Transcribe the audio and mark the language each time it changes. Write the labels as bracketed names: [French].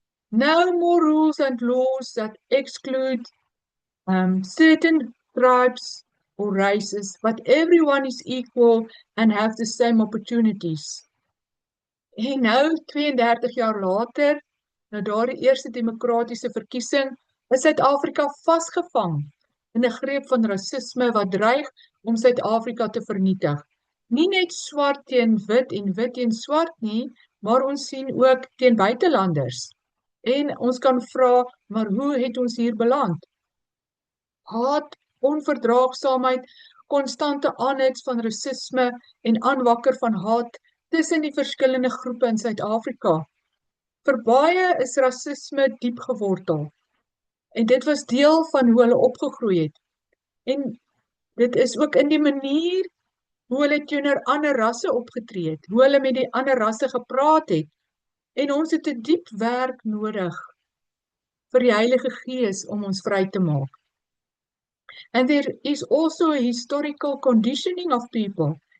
[English] No more rules and laws that exclude certain tribes or races, but everyone is equal and have the same opportunities. [Afrikaans] En nou, 32 jaar later, na daardie eerste demokratiese verkiesing, is Suid-Afrika vasgevang in 'n greep van rasisme wat dreig om Suid-Afrika te vernietig. Nie net swart teen wit en wit teen swart nie, maar ons sien ook teen buitelanders. En ons kan vra, maar hoe het ons hier beland? Haat, onverdraagsaamheid, konstante aanhits van rasisme en aanwakker van haat tussen die verskillende groepe in Suid-Afrika. Vir baie is rasisme diep gewortel en dit was deel van hoe hulle opgegroei het. En dit is ook in die manier hoe hulle teenoor ander rasse opgetree het, hoe hulle met die ander rasse gepraat het. En ons het 'n diep werk nodig vir die Heilige Gees om ons vry te maak. [English] And there is also a historical conditioning of people.